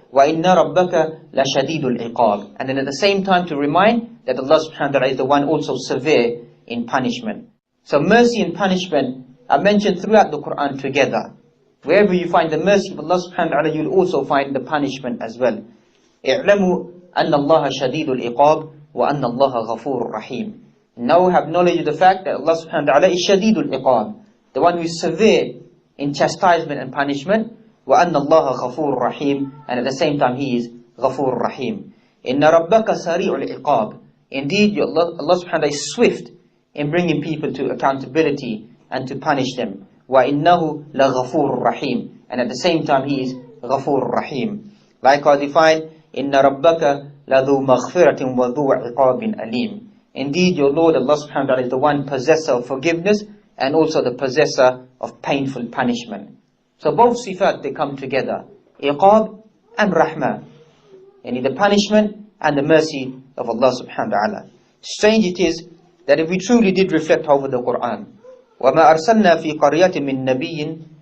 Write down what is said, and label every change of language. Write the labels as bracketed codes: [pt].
[ar] وَإِنَّ رَبَّكَ لَشَدِيدُ الْعِقَابِ. [en] And then at the same time to remind that Allah subhanahu wa ta'ala is the one also severe in punishment. So mercy and punishment are mentioned throughout the Quran together. Wherever you find the mercy of Allah subhanahu wa ta'ala, you'll also find the punishment as well. [ar] اعلموا أن الله شديد العقاب وأن الله غفور رحيم. [en] Now have knowledge of the fact that Allah subhanahu wa ta'ala is shadidul iqab, the one who is severe in chastisement and punishment. [ar] وَأَنَّ اللَّهَ غَفُورٌ رَحِيمٌ. [en] And at the same time He is [ar] غَفُورٌ رَحِيمٌ. إِنَّ رَبَّكَ سَرِيعُ الْعِقَابِ. [en] Indeed, Allah subhanahu wa ta'ala is swift in bringing people to accountability and to punish them. [ar] وَإِنَّهُ لَغَفُورٌ رَحِيمٌ. [en] And at the same time He is [ar] غَفُورٌ رَحِيمٌ. [en] Likewise defined, [ar] إِنَّ رَبَّكَ لَذُو مَغْفِرَةٍ وَذُو عِقَابٍ أَلِيمٍ. [en] Indeed, your Lord Allah subhanahu wa ta'ala is the one possessor of forgiveness and also the possessor of painful punishment. So both sifat, they come together. Iqab and rahmah. Yani the punishment and the mercy of Allah subhanahu wa ta'ala. Strange it is that if we truly did reflect over the Quran, [ar] وَمَا أَرْسَلْنَا فِي قَرْيَةٍ مِّن نَبِيٍّ.